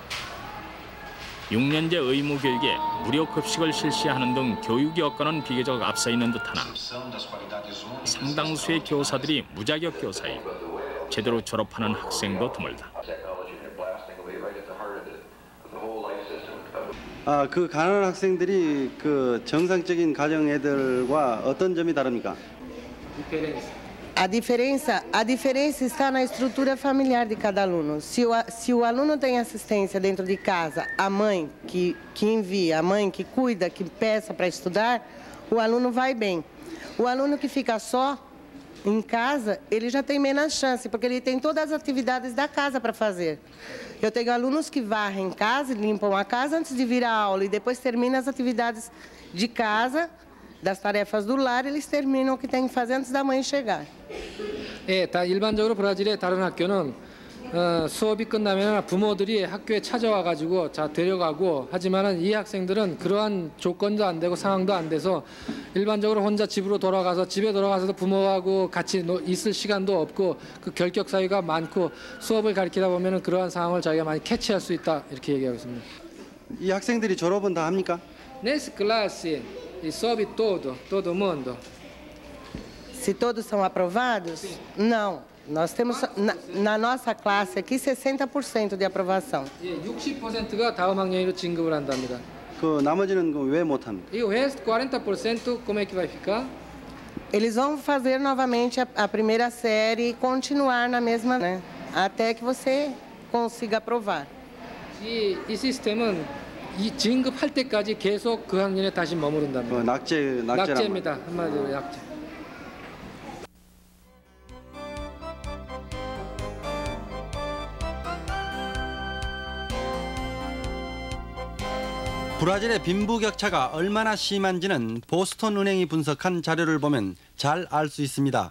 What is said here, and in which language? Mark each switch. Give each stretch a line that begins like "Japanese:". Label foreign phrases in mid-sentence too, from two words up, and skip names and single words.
Korean: 6년제 의무 교육에 무료 급식을 실시하는 등 교육 여건은 비교적 앞서 있는 듯하나 상당수의 교사들이 무자격 교사이고 제대로 졸업하는 학생도 드물다. 그 가난한 학생들이 그 정상적인 가정 애들과 어떤 점이 다릅니까?
Portuguese: A diferença está na estrutura familiar de cada aluno. Se o aluno tem assistência dentro de casa, a mãe que envia, a mãe que cuida, que peça para estudar, o aluno vai bem. O aluno que fica só em casa, ele já tem menos chance, porque ele tem todas as atividades da casa para fazer. Eu tenho alunos que varrem casa, limpam a casa antes de vir à aula e depois terminam as atividades de casa, das tarefas do lar, eles terminam o que tem que fazer antes da mãe chegar.
Korean: 다 일반적으로 브라질의 다른 학교는 수업이 끝나면 부모들이 학교에 찾아와 가지고 데려가고 하지만은 이 학생들은 그러한 조건도 안 되고 상황도 안 돼서 일반적으로 혼자 집으로 돌아가서 집에 돌아가서도 부모하고 같이 있을 시간도 없고 그 결격 사유가 많고 수업을 가르치다 보면은 그러한 상황을 자기가 많이 캐치할 수 있다 이렇게 얘기하고 있습니다. 이 학생들이 졸업은 다 합니까?
Portuguese: Nessa classe sobe todo mundo. Se todos são aprovados? Não. Nós temos na nossa classe aqui 60% de aprovação.
Korean: 60%가 다음 학년으로 진급을 한답니다. 그 나머지는 왜 못 합니까?
Portuguese: E o resto 40% como é que vai ficar? Eles vão fazer novamente a primeira série e continuar na mesma, né? Até que você consiga aprovar.
Korean: 이 시스템은 이 진급할 때까지 계속 그 학년에 다시 머무른답니다. 낙제입니다. 한마디로 낙제. 브라질의 빈부격차가 얼마나 심한지는 보스턴 은행이 분석한 자료를 보면 잘 알 수 있습니다.